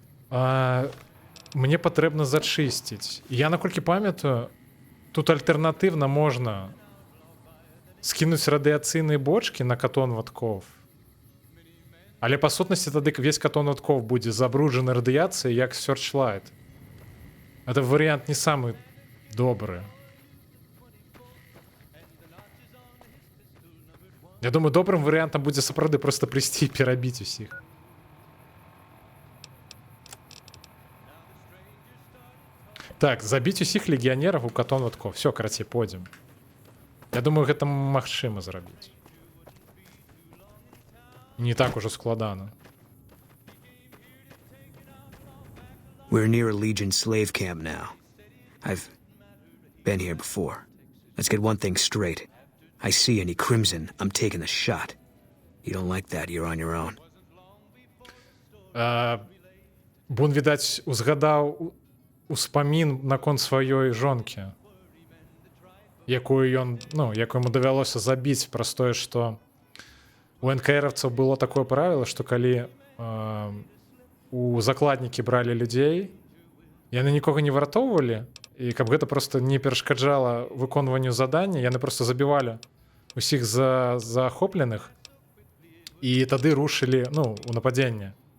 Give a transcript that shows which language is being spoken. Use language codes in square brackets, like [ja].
[be] Мне патрэбна зачысціць. Я, наколькі памятаю, тут альтэрнатыўна можна скінуць радыяцыйныя бочкі на Катон-Ватков. Але па сутнасці тады весь Катон-Ватков будзе забруджаны радыяцыяй, як Searchlight. [ru] Это вариант не самый добрый. [be] Я думаю, добрым вариантом будзе сапраўды просто прийти и перабіць усіх. Так, забить усіх легіянераў у Катон-Ватков. Все, карацей, пойдем. Я думаю, гэта магчыма зрабіць. Не так уже складана. [en] We're near a Legion slave camp now. I've been here before. Let's get one thing straight. I see any crimson, I'm taking a shot. You don't like that, you're on your own. [be] Бун, відаць, узгадаў успамін наконт сваёй жонкі. якую ён, ну, якую яму давялося забіць праз тое, што у НКРаўцаў было такое правіла, што калі у закладнікі бралі людзей, яны нікога не выратоўвалі, і каб гэта просто не перашкаджала выконванню задання, яны просто забівалі усіх захопленых і тады рушылі, ну, у нападзенне.